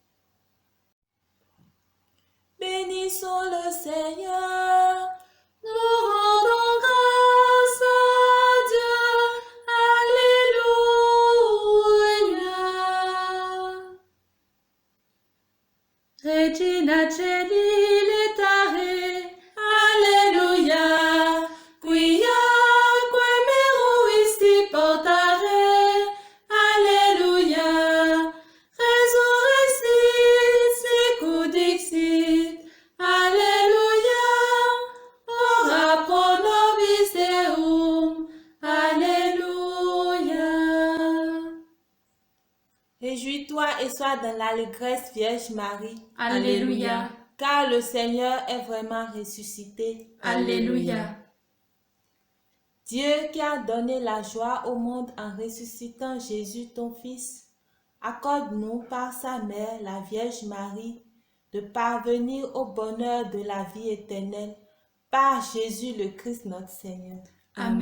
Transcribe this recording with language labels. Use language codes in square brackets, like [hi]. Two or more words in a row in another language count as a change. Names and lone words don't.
[fr] Bénissons le Seigneur. Nous rendons grâce à Dieu. Alléluia. [la] Regina Celi letare. Alléluia. Quia que meruisti portare. Alléluia. Resurrexit sicut dixit. Alléluia. Ora pro nobis Deum. Alléluia. [fr] Réjouis-toi et sois dans l'allégresse, Vierge Marie, Alléluia. car le Seigneur est vraiment ressuscité. Alléluia. Dieu qui a donné la joie au monde en ressuscitant Jésus ton Fils, accorde-nous par sa mère, la Vierge Marie, de parvenir au bonheur de la vie éternelle par Jésus le Christ notre Seigneur.